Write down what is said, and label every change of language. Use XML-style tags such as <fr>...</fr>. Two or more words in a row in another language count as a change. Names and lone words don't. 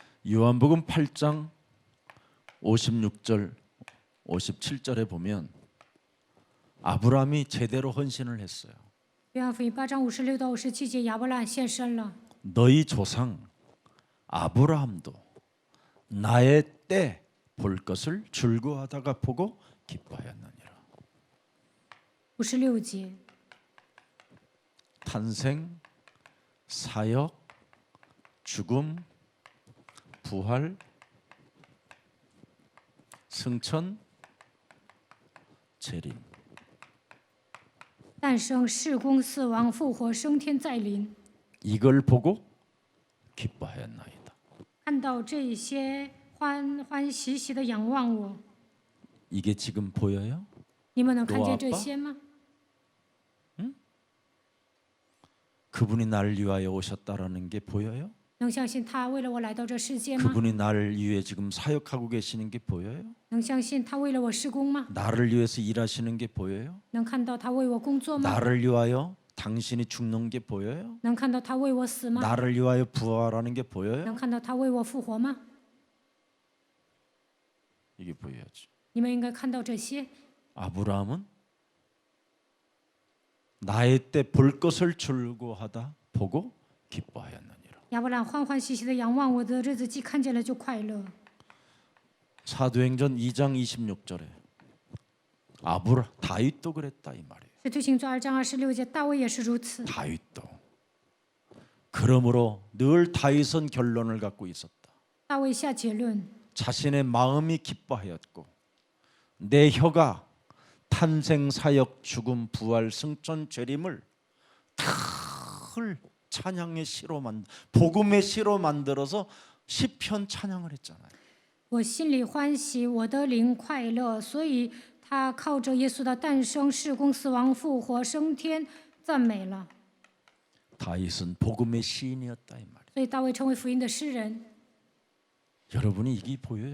<ko>요한복음 8장 56절 57절에 보면 아브라함이 제대로 헌신을 했어요.</ko> <zh>约翰福音8章56到57节，亚伯拉罕献身了。</zh> <ko>너희 조상 아브라함도 나의 때 볼 것을 즐거워하다가 보고 기뻐하였느니라.</ko> <zh>56节，</zh> <ko>탄생, 사역, 죽음, 부활, 승천, 재림.</ko> <zh>诞生、事工、死亡、复活、升天再临。</zh> <ko>이걸 보고 기뻐하였나이다.</ko> <zh>看到这些，欢欢喜喜的仰望我。</zh> <ko>이게 지금 보여요?</ko> <zh>你们能看 노아 见这 아빠 些吗？</zh> <ko>그분이 나를 위하여 오셨다라는 게 보여요?</ko> <zh>能相信他为了我来到这世界吗？</zh> <ko>그분이 나를 위해 지금 사역하고 계시는 게 보여요?</ko> <zh>能相信他为了我施工吗？</zh> <ko>나를 위해서 일하시는 게 보여요?</ko> <zh>能看到他为我工作吗？</zh> <ko>나를 위하여 당신이 죽는 게 보여요?</ko> <zh>能看到他为我死吗？</zh> <ko>나를 위하여 부활하는 게 보여요?</ko> <zh>能看到他为我复活吗？</zh> <ko>이게 보여야지.</ko> <zh>你们应该看到这些。</zh> <ko>아브라함은 나의 때 볼 것을 즐거워하다 보고 기뻐하였느니라.</ko> <zh>亚伯兰欢欢喜喜的仰望我的日子，既看见了就快乐。</zh> <ko>사도행전 2장 26절에 다윗도 그랬다 이 말이에요.</ko> <zh>使徒行传2章26节，大卫也是如此。</zh> <ko>다윗도. 그러므로 늘 다윗은 결론을 갖고 있었다.</ko> <zh>大卫下结论，</zh> <ko>자신의 마음이 기뻐하였고 내 혀가 탄생, 사역, 죽음, 부활, 승천, 재림을 다 찬양의 시로 복음의 시로 만들어서 시편 찬양을 했잖아요.</ko> <zh>我心里欢喜，我的灵快乐，所以他靠着耶稣的诞生、事工、死亡、复活、升天，赞美了。</zh> <ko>다윗은 복음의 시인이었다 이 말이에요.</ko> <zh>所以大卫成为福音的诗人。</zh> <ko>여러분이 이게 보여요?</ko>